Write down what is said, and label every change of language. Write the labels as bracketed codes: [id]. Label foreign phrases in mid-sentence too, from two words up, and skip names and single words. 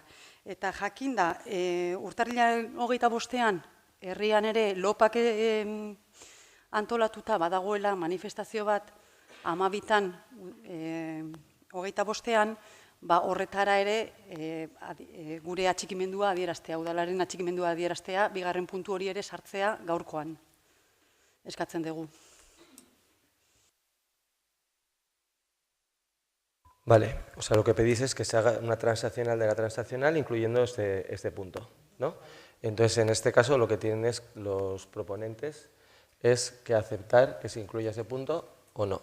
[eu] Eta jakinda, urtarrilaren 25ean, herrian ere lopak antolatuta badagoela manifestazio bat 12ean, 25ean, horretara ere gure atxikimendua adieraztea, udalaren atxikimendua adieraztea, bigarren puntu hori ere sartzea gaurkoan. Eskatzen dugu. [es] Vale, o sea, lo que pedís es que se haga una transaccional de la transaccional incluyendo este punto, ¿no? Entonces, en este caso, lo que tienen los proponentes es que aceptar que se incluya ese punto o no.